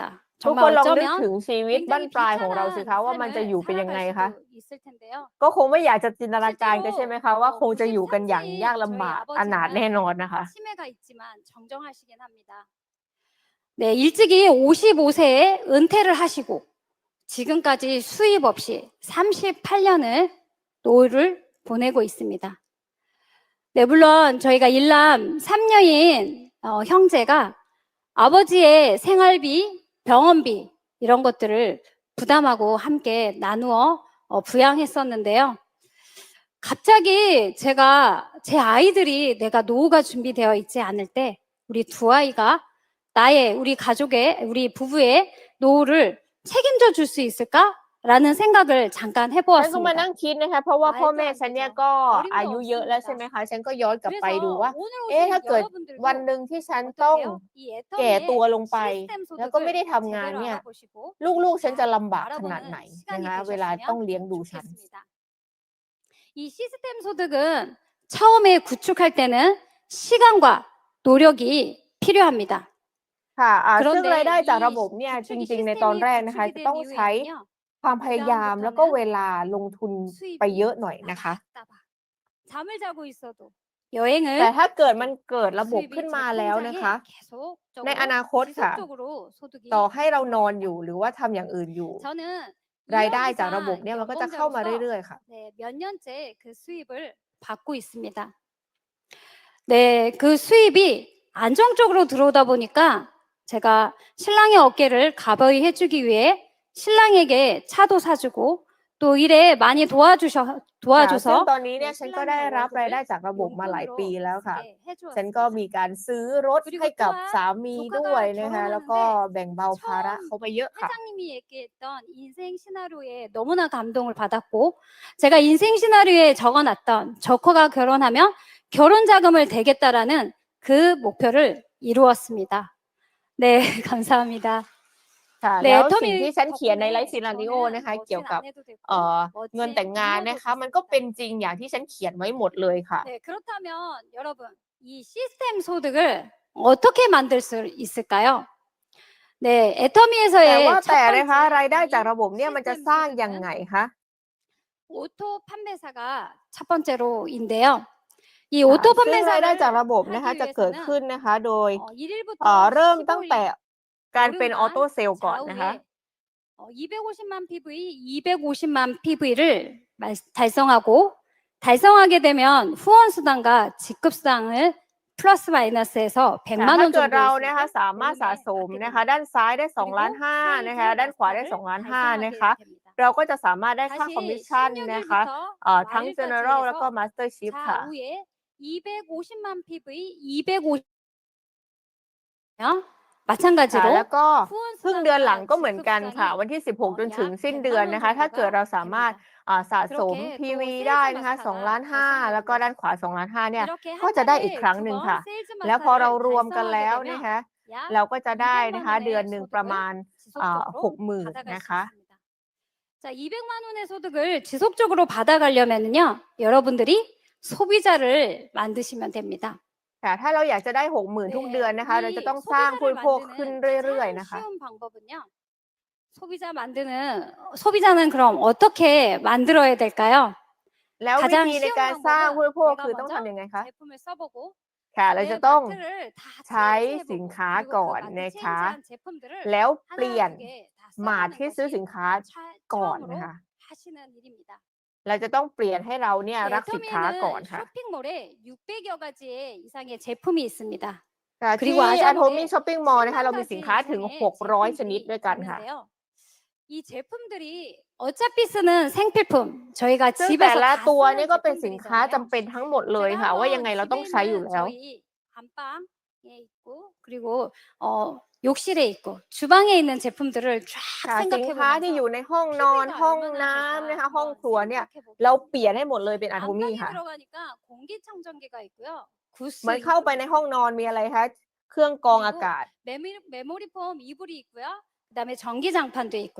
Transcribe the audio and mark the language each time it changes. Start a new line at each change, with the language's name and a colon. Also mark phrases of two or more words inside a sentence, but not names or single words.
Thai: ทุก
Korean: 정말
Thai: คนลองนึก
Korean: 어쩌면
Thai: ถึงชีวิตบั้น
Korean: 굉장히
Thai: ปลายของเราสิคะ ว่ามันจะ
Korean: 비참한
Thai: อยู่เป็นยังไง
Korean: 삶을
Thai: คะ
Korean: 살 수도 있을 텐데요.
Thai: ก็คงไม่อยากจะจินตนาการกัน
Korean: 실제로
Thai: ใช่ไหมคะ ว่าคงจะอยู่กันอย่าง
Korean: 93세
Thai: ยากลำบาก
Korean: 저희
Thai: อนาถแน่
Korean: 아버지는
Thai: นอนนะคะ
Korean: 치매가 있지만 정정하시긴 합니다. 네, 일찍이 55세에 은퇴를 하시고 지금까지 수입 없이 38년을 노후를 보내고 있습니다. 네, 물론 저희가 일남 3녀인 형제가 아버지의 생활비, 병원비 이런 것들을 부담하고 함께 나누어 부양했었는데요. 갑자기 제가 제 아이들이 내가 노후가 준비되어 있지 않을 때 우리 두 아이가 우리 가족의, 우리 부부의 노후를 책임져 줄 수 있을까라는 생각을 잠깐
Thai: ฉันก็มา
Korean: 해보았습니다.
Thai: นั่งคิดนะคะ เพราะว่าพ่อแม่ฉันเนี่ยก็
Korean: 어림도
Thai: อายุเยอะแล้วใช่ไหมคะ ฉันก็ย้อนกลับไปดู
Korean: 그래서
Thai: ว่า
Korean: 오늘
Thai: ถ้า
Korean: 오신
Thai: เกิด
Korean: 여러분들도
Thai: วันหนึ่งที่ฉันต้อง
Korean: 어떠세요? 이
Thai: แก่ตัว
Korean: 애터미의
Thai: ลงไป
Korean: 시스템
Thai: แล้วก็ไม่ได้
Korean: 소득을
Thai: ทำงาน
Korean: 제대로
Thai: เนี่ย
Korean: 알아보시고
Thai: ลูกๆ ฉันจะลำบากขนาด
Korean: 알아보는
Thai: ไหน
Korean: 시간이
Thai: นะคะ เวลาต้อง
Korean: 되셨으면
Thai: เลี้ยงดูฉัน
Korean: 좋겠습니다. 이 시스템 소득은 처음에 구축할 때는 시간과 노력이 필요합니다.
Thai: ค่ะซึ่ง
Korean: 그런데
Thai: รายได้จาก
Korean: 이
Thai: ระบบเนี่ย จ
Korean: 구축이
Thai: ริง ๆ ในตอน
Korean: 시스템이
Thai: แรกนะคะ จะ
Korean: 구축이
Thai: ต้อง
Korean: 된
Thai: ใช้
Korean: 이후에는요.
Thai: ความพยายาม แล้วก็เวลาลงทุนไปเยอะหน่อยนะคะ
Korean: 따박따박 잠을 자고 있어도 여행을
Thai: แต่ถ้าเกิดมันเกิดระบบ
Korean: 수입이
Thai: ขึ้น
Korean: 제
Thai: มาแล้วนะคะ
Korean: 통장에
Thai: ในอนาค
Korean: 계속적으로
Thai: ตค่ะ
Korean: 지속적으로 소득이
Thai: ต่อให้เรานอนอยู่ หรือว่าทำอย่างอื่นอยู่
Korean: 저는
Thai: รายได้
Korean: 2년
Thai: จากระบบ
Korean: 이상
Thai: เนี่ย มันก็จะเข้ามา
Korean: 연봉자로서
Thai: เรื่อย ๆ ค่ะ
Korean: 네, 몇 년째 그 수입을 받고 있습니다. 네, 그 수입이 안정적으로 들어오다 보니까 제가 신랑의 어깨를 가벼이 해주기 위해 신랑에게 차도 사주고 또 일에 많이
Thai: ค่ะ ซึ่ง
Korean: 도와줘서
Thai: ตอนนี้เนี่ย ฉันก็ได้รับรายได้จากระบบมาหลายปีแล้วค่ะ ฉันก็มีการซื้อรถให้กับสามีด้วยนะคะ แล้วก็แบ่งเบาภาระเขาไปเยอะค่ะ
Korean: 회장님이 얘기했던 인생 시나리오에 너무나 감동을 받았고 제가 인생 시나리오에 적어놨던 조커가 결혼하면 결혼 자금을 대겠다라는 그 목표를 이루었습니다. 네, 감사합니다.
Thai: ค่ะ
Korean: 네,
Thai: แล้วสิ่ง
Korean: 애터미
Thai: ที่ฉันเขียนในไล
Korean: 덕분에
Thai: ฟ์ซีนาริโอ
Korean: 저는
Thai: นะคะ
Korean: 멋진
Thai: เกี่ยวกับ
Korean: 아내도 됐고
Thai: เงิน
Korean: 멋진
Thai: แต่งงาน
Korean: 부모도
Thai: นะคะ มันก็เป็น
Korean: 됐습니다.
Thai: จริงอย่างที่ฉันเขียนไว้หมดเลยค่ะ
Korean: 네, 그렇다면 여러분 이 시스템 소득을 어떻게 만들 수 있을까요? 네,
Thai: แต่
Korean: 애터미에서의
Thai: ว่า
Korean: 첫
Thai: แต่นะคะ
Korean: 번째
Thai: รายได้จาก
Korean: 개인
Thai: ระบบเนี่ยมันจะ
Korean: 시스템
Thai: สร้างยัง
Korean: 소득은
Thai: ไงคะ
Korean: 오토 판매사가 첫 번째로인데요. 이
Thai: ค่ะ
Korean: 오토
Thai: ซึ่งรายได้จาก
Korean: 판매사를
Thai: ระบบนะคะ
Korean: 하기
Thai: จะเกิด
Korean: 위해서는
Thai: ขึ้นนะคะ โดย
Korean: 1일부터
Thai: เริ่มตั้งแต่
Korean: 15일
Thai: การเป็นออโต้
Korean: 오름한
Thai: เซลล์ก่อนนะคะ
Korean: 좌우에 250만 PV, 250만 PV를 달성하고 달성하게 되면 후원 수당과 직급 수당을 플러스 마이너스해서
Thai: แต่
Korean: 100만
Thai: ถ้า
Korean: 원
Thai: เกิด
Korean: 정도의
Thai: เรานะคะ
Korean: 수익을
Thai: สามารถสะ
Korean: 보험에
Thai: สม
Korean: 받게
Thai: นะคะ
Korean: 됩니다.
Thai: ด้านซ้ายได้ 2.5 ล้าน
Korean: 그리고
Thai: นะคะ
Korean: 수익의
Thai: ด้านขวาได้
Korean: 마스터를
Thai: 2.5 ล้าน นะ
Korean: 달성하게
Thai: คะ
Korean: 됩니다.
Thai: เราก็จะสามารถได้ค่าคอมมิช
Korean: 다시
Thai: ชั่นนะคะ
Korean: 16일부터
Thai: ทั้ง
Korean: 말일까지
Thai: General แล้วก็
Korean: 해서
Thai: Mastership ค่ะ
Korean: 좌우에 250만 PV, 250
Thai: ค่ะ
Korean: 마찬가지로
Thai: แล้วก็
Korean: 후원
Thai: ครึ่งเดือนหลัง
Korean: 수당과
Thai: ก็เหมือน
Korean: 직급
Thai: กันค่ะ
Korean: 수당이
Thai: วันที่ 16 จนถึง
Korean: 약
Thai: สิ้นเดือน
Korean: 100만 원
Thai: นะคะ ถ้าเกิด เรา
Korean: 정도가
Thai: สามารถ
Korean: 됩니다.
Thai: สะสม
Korean: 그렇게
Thai: PV
Korean: 또
Thai: ได้
Korean: 세일즈
Thai: นะคะ 2.5 ล้าน
Korean: 마스터가
Thai: แล้วก็
Korean: 달성되는
Thai: ด้านขวา
Korean: 거죠.
Thai: 2.5 ล้าน เนี่ย
Korean: 이렇게
Thai: ก็
Korean: 한
Thai: จะได้อีก
Korean: 달에
Thai: ครั้ง
Korean: 두
Thai: หนึ่ง
Korean: 번
Thai: ค่ะ
Korean: 세일즈
Thai: แล้วพอเรา
Korean: 마스터를
Thai: รวมกันแล้
Korean: 달성하게
Thai: ว นะ
Korean: 되면
Thai: คะ
Korean: 약
Thai: เราก็จะได้ นะ
Korean: 200만
Thai: คะ เดือน
Korean: 원의
Thai: หนึ่ง ประมา
Korean: 소득을
Thai: ณ
Korean: 지속적으로
Thai: 60,000
Korean: 받아갈
Thai: นะ
Korean: 수
Thai: คะ
Korean: 있습니다. 자, 200만 원의 소득을 지속적으로 받아가려면은요, 여러분들이 소비자를 만드시면 됩니다.
Thai: แต่ถ้าเราอยากจะได้ 60,000 ทุกเดือน
Korean: 네,
Thai: นะคะ เราจะ
Korean: 이
Thai: ต้องสร้างผู้บ
Korean: 소비자를
Thai: ริโภคขึ้น
Korean: 만드는
Thai: เรื่อย
Korean: 가장
Thai: ๆ นะคะ
Korean: 쉬운 방법은요. 소비자는 그럼 어떻게 만들어야 될까요?
Thai: แล้ววิ
Korean: 가장
Thai: ธีใน
Korean: 쉬운
Thai: การสร้าง ผู้บ
Korean: 방법은
Thai: ริโภค
Korean: 내가
Thai: คือต้อง
Korean: 먼저
Thai: ทำยังไงคะ
Korean: 제품을 써보고
Thai: ค่ะ เราจะ
Korean: 내
Thai: ต้อง
Korean: 마트를 다
Thai: ใช้
Korean: 체인지해보고
Thai: สินค้า
Korean: 그리고
Thai: ก่อ
Korean: 그
Thai: น
Korean: 마트
Thai: นะคะ
Korean: 체인지한 제품들을
Thai: แล้วเปลี่ย
Korean: 하나
Thai: น
Korean: 두 개 다
Thai: มา
Korean: 써보는
Thai: ที่ซื้อ
Korean: 것이
Thai: สินค้า ก่อน นะ
Korean: 처음으로
Thai: คะ
Korean: 하시는 일입니다.
Thai: เราจะต้องเปลี่ยนให้เราเนี่ย
Korean: 네,
Thai: รักสินค้าก่อน
Korean: 애터미에는
Thai: ค่ะ
Korean: 쇼핑몰에 600여 가지의 이상의 제품이 있습니다.
Thai: ค่ะ ที่
Korean: 그리고
Thai: Atomy
Korean: 아자몰에
English: Shopping Mall
Thai: นะคะ เรา มี
Korean: 10만
Thai: สินค้า
Korean: 가지
Thai: ถึง
Korean: 이상의
Thai: 600 ชนิด ด้วย กัน ค่ะ
Korean: 있는데요. 이 제품들이 어차피 쓰는 생필품, 저희가
Thai: ซึ่งแต่
Korean: 집에서
Thai: ละ
Korean: 다
Thai: ตัวเนี่ย
Korean: 쓰는
Thai: ก็เป็นสินค้าจำ
Korean: 제품들이잖아요.
Thai: เป็นทั้งหมดเลย
Korean: 제가
Thai: ค่ะ ว่ายังไง
Korean: 한번
Thai: เราต้อง
Korean: 집에
Thai: ใช้อยู่
Korean: 있는
Thai: แล้ว
Korean: 저희 안방에 있고 그리고 욕실에 있고 주방에 있는 제품들을 쫙
Thai: ค่ะ สิน
Korean: 생각해
Thai: ค้าที่ อ
Korean: 보면서
Thai: ยู่ ใน ห้องนอน
Korean: PV가
Thai: ห้อง
Korean: 얼마나
Thai: น้ำ นะคะ
Korean: 될까
Thai: ห้อง
Korean: 한번
Thai: ครัว เนี่ย
Korean: 생각해
Thai: เรา เป
Korean: 보겠습니다.
Thai: ลี่ยนให้หมดเลยเป็น Atomy
Korean: 안방에
Thai: ค่ะ
Korean: 들어가니까 공기청정기가 있고요.
Thai: เหมือน
Korean: 구스
Thai: เข้าไปใน
Korean: 이불이
Thai: ห้องนอน มีอะไรคะ เครื่องกรอง อา
Korean: 그리고
Thai: กาศ
Korean: 메모리 폼 이불이 있고요. 그다음에 전기장판도 있고요.